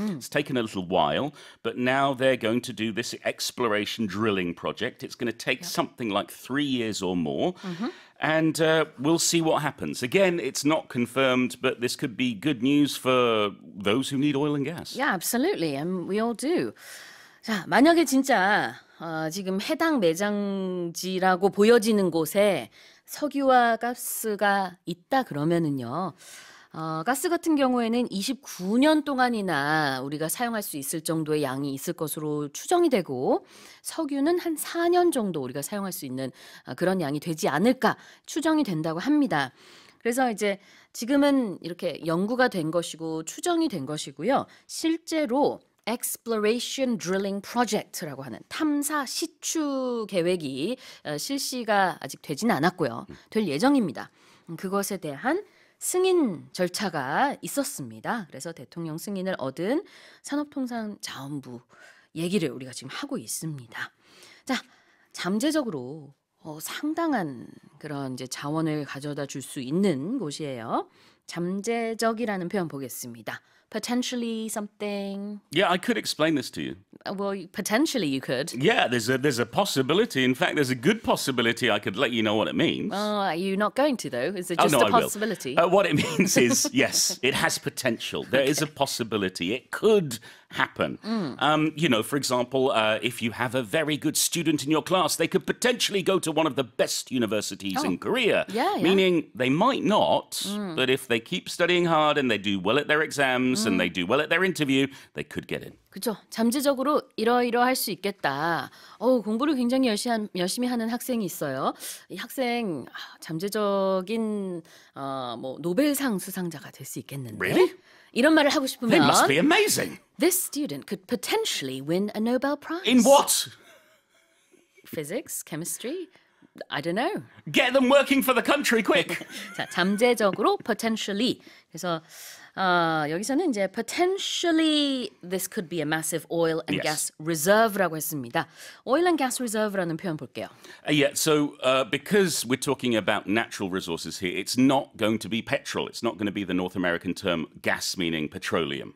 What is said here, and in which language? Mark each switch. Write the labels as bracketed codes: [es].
[en] It's taken a little while, but now they're going to do this exploration drilling project. It's going to take something like 3 years or more. And we'll see what happens. Again, it's not confirmed, but this could be good news for those who need oil and gas. Yeah, absolutely. And we all do. [ko] 자, 만약에 진짜 지금 해당 매장지라고 보여지는 곳에 석유와 가스가 있다 그러면은요. 가스 같은 경우에는 29년 동안이나 우리가 사용할 수 있을 정도의 양이 있을 것으로 추정이 되고 석유는 한 4년 정도 우리가 사용할 수 있는 그런 양이 되지 않을까 추정이 된다고 합니다. 그래서 이제 지금은 이렇게 연구가 된 것이고 추정이 된 것이고요. 실제로 [en] Exploration Drilling Project [ko] 라고 하는 탐사 시추 계획이 실시가 아직 되진 않았고요. 될 예정입니다. 그것에 대한 승인 절차가 있었습니다. 그래서 대통령 승인을 얻은 산업통상자원부 얘기를 우리가 지금 하고 있습니다. 자, 잠재적으로 상당한 그런 이제 자원을 가져다 줄 수 있는 곳이에요. 잠재적이라는 표현 보겠습니다. [en] Potentially something. Yeah, I could explain this to you. Well, potentially you could. Yeah, there's a possibility. In fact, there's a good possibility I could let you know what it means. Are you not going to though? Is it Oh, just no, a I will. possibility? What it means is, yes, it has potential. There is a possibility. It could happen. You know, for example, if you have a very good student in your class, they could potentially go to one of the best universities in Korea. Yeah. Meaning they might not, but if they keep studying hard and they do well at their exams and they do well at their interview, they could get in. [ko] 그렇죠. 잠재적으로 이러이러할 수 있겠다. 공부를 굉장히 열심히 하는 학생이 있어요. 이 학생 잠재적인 뭐 노벨상 수상자가 될 수 있겠는데. [en] Really? [ko] 이런 말을 하고 [en] They [ko] 싶으면 [en] must be amazing. This student could potentially win a Nobel Prize. In what? Physics, chemistry, I don't know. Get them working for the country, quick. [ko] 자, 잠재적으로 potentially. 그래서 여기서는 이제 [en] potentially this could be a massive oil and gas reserve라고 했습니다. Oil and gas reserve [ko] 라는 표현 볼게요. [en] Yeah, so because we're talking about natural resources here, it's not going to be petrol. It's not going to be the North American term gas, meaning petroleum.